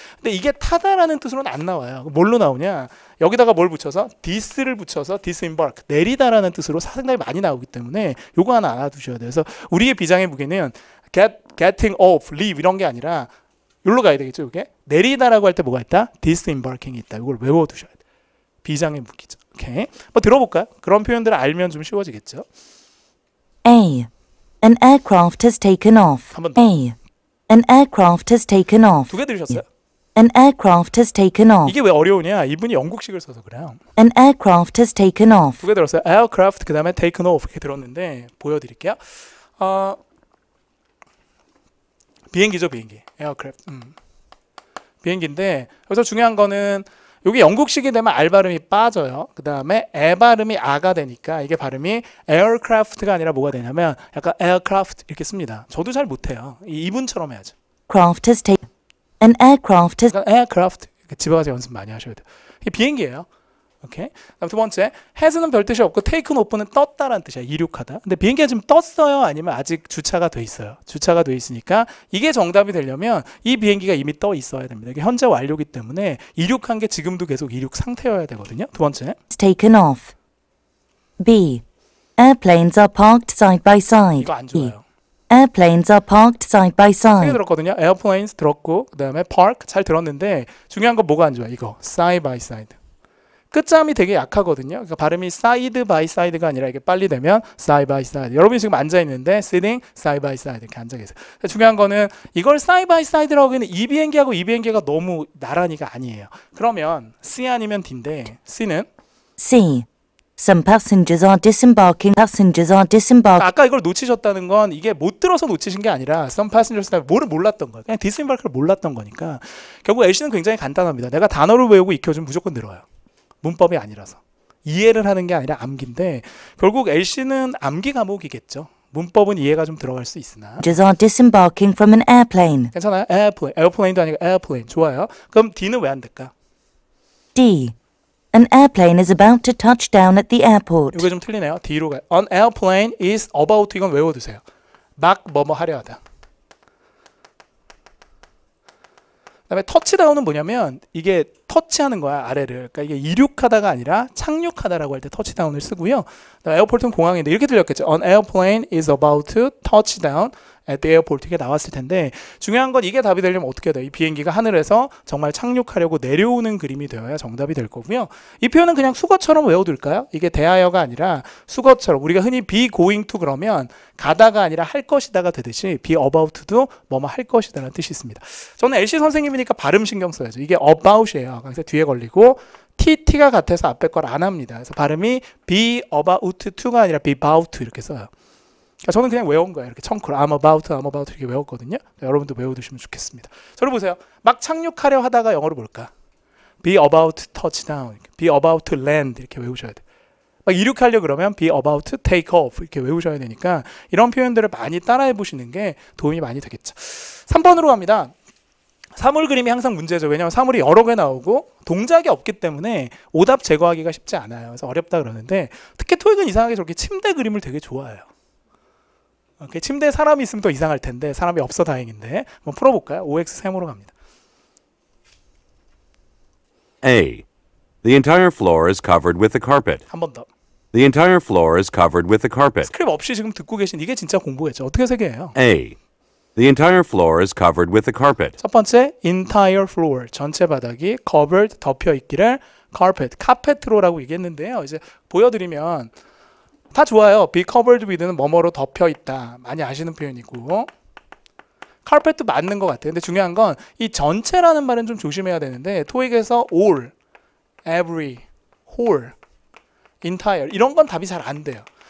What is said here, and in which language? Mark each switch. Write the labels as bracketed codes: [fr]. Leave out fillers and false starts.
[ko] 근데 이게 타다라는 뜻으로는 안 나와요. 뭘로 나오냐? 여기다가 뭘 붙여서 this를 붙여서 disembark, 내리다라는 뜻으로 상당히 많이 나오기 때문에 요거 하나 알아두셔야 돼요. 그래서 우리의 비장의 무게는 [en] getting off, [ko] leave 이런 게 아니라 여기로 가야 되겠죠. 이게 내리다라고 할 때 뭐가 있다? disembarking이 있다. 이걸 외워두셔야 돼요. 비장의 무기죠. 오케이. 뭐 들어볼까요? 그런 표현들을 알면 좀 쉬워지겠죠. [en] A. An aircraft has taken off. [ko] 한 번 더. [en] A. An aircraft has taken off. [ko] 두 개 들으셨어요? [en] An aircraft has taken off. [ko] 이게 왜 어려우냐? 이분이 영국식을 써서 그래요. [en] An aircraft has taken off. [ko] 두 개 들었어요. aircraft 그 다음에 taken off 이렇게 들었는데 보여드릴게요. 비행기죠, 비행기. aircraft. 비행기인데 여기서 중요한 거는 여기 영국식이 되면 R 발음이 빠져요. 그 다음에 에 발음이 아가 되니까 이게 발음이 aircraft가 아니라 뭐가 되냐면 약간 aircraft 이렇게 씁니다. 저도 잘 못해요. 이분처럼 해야죠. [en] Craft has taken. An aircraft has. [ko] 약간 aircraft 집에 가서 연습 많이 하셔야 돼요. 이게 비행기예요. 오케이. 그다음 두 번째, has는 별 뜻이 없고 taken off는 떴다라는 뜻이야. 이륙하다. 근데 비행기가 지금 떴어요? 아니면 아직 주차가 돼 있어요? 주차가 돼 있으니까 이게 정답이 되려면 이 비행기가 이미 떠 있어야 됩니다. 이게 현재 완료기 때문에 이륙한 게 지금도 계속 이륙 상태여야 되거든요. 두 번째, [en] Taken off. B. Airplanes are parked side by side. [ko] 이거 안 [en] B. [ko] 좋아요. [en] Airplanes are parked side by [ko] 세개 [en] side. [ko] 들었거든요. airplanes 들었고 그다음에 park 잘 들었는데 중요한 건 뭐가 안 좋아? [en] 이거 side by side. [ko] 끝자음이 되게 약하거든요. 그러니까 발음이 [en] side by side [ko] 가 아니라 이게 빨리 되면 side by side. 여러분이 지금 앉아 있는데 [en] sitting side by side [ko] 이렇게 앉아 계세요. 중요한 거는 이걸 side by side라고 하기에는 이 비행기하고 이 비행기가 너무 나란히가 아니에요. 그러면 C 아니면 D인데 C는 [en] C. Some passengers are disembarking. Passengers are disembarking. [ko] 아까 이걸 놓치셨다는 건 이게 못 들어서 놓치신 게 아니라 [en] some passengers [ko] 뭐를 몰랐던 거예요. 그냥 disembark를 몰랐던 거니까 결국 LC는 굉장히 간단합니다. 내가 단어를 외우고 익혀주면 무조건 늘어요. 문법이 아니라서 이해를 하는 게 아니라 암기인데 결국 LC는 암기 과목이겠죠. 문법은 이해가 좀 들어갈 수 있으나 [en] Passengers are disembarking from an airplane. [ko] 괜찮아요? 에어플레인도 아니고 에어플레인 좋아요. 그럼 D는 왜 안 될까? [en] D. An airplane is about to touch down at the airport. [ko] 이게 좀 틀리네요. D로 가요. [en] An airplane is about [ko] 이건 외워두세요. 막 뭐뭐 하려 하다. 그다음에 터치다운은 뭐냐면 이게 터치하는 거야 아래를. 그러니까 이게 이륙하다가 아니라 착륙하다라고 할 때 터치다운을 쓰고요. 에어포트는 공항인데 이렇게 들렸겠죠. [en] An airplane is about to touch down at the airport [ko] 이게 나왔을 텐데 중요한 건 이게 답이 되려면 어떻게 돼요? 이 비행기가 하늘에서 정말 착륙하려고 내려오는 그림이 되어야 정답이 될 거고요. 이 표현은 그냥 수거처럼 외워둘까요? 이게 대하여가 아니라 수거처럼 우리가 흔히 [en] be going to [ko] 그러면 가다가 아니라 할 것이다가 되듯이 [en] be about to [ko] 도 뭐뭐 할 것이다라는 뜻이 있습니다. 저는 LC 선생님이니까 발음 신경 써야죠. 이게 about이에요. 그래서 뒤에 걸리고 TT가 같아서 앞에 걸 안 합니다. 그래서 발음이 [en] be about to [ko] 가 아니라 be about to 이렇게 써요. 그러니까 저는 그냥 외운 거예요. 이렇게 청크로 [en] I'm about [ko] 이렇게 외웠거든요. 여러분도 외워두시면 좋겠습니다. 저를 보세요. 막 착륙하려 하다가 영어로 볼까? [en] Be about to touch down, be about to land [ko] 이렇게 외우셔야 돼요. 막 이륙하려 그러면 [en] be about to take off [ko] 이렇게 외우셔야 되니까 이런 표현들을 많이 따라해 보시는 게 도움이 많이 되겠죠. 3번으로 갑니다. 사물 그림이 항상 문제죠. 왜냐하면 사물이 여러 개 나오고 동작이 없기 때문에 오답 제거하기가 쉽지 않아요. 그래서 어렵다 그러는데 특히 토익은 이상하게 저렇게 침대 그림을 되게 좋아해요. 침대에 사람이 있으면 더 이상할 텐데 사람이 없어 다행인데 한번 풀어볼까요? OX 세모로 갑니다. [en] A. The entire floor is covered with a carpet. [ko] 한 번 더. [en] The entire floor is covered with a carpet. [ko] 스크립 없이 지금 듣고 계신 이게 진짜 공부겠죠. 어떻게 세 개예요? [en] A. The entire floor is covered with a carpet. [ko] 첫 번째 entire floor 전체 바닥이 covered 덮여 있기를 carpet 카페트로라고 얘기했는데요. 이제 보여드리면 다 좋아요. [en] be covered with [ko] 는 뭐뭐로 덮여 있다. 많이 아시는 표현이고 carpet도 맞는 것 같아요. 근데 중요한 건 이 전체라는 말은 좀 조심해야 되는데 토익에서 all, every, whole, entire 이런 건 답이 잘 안 돼요.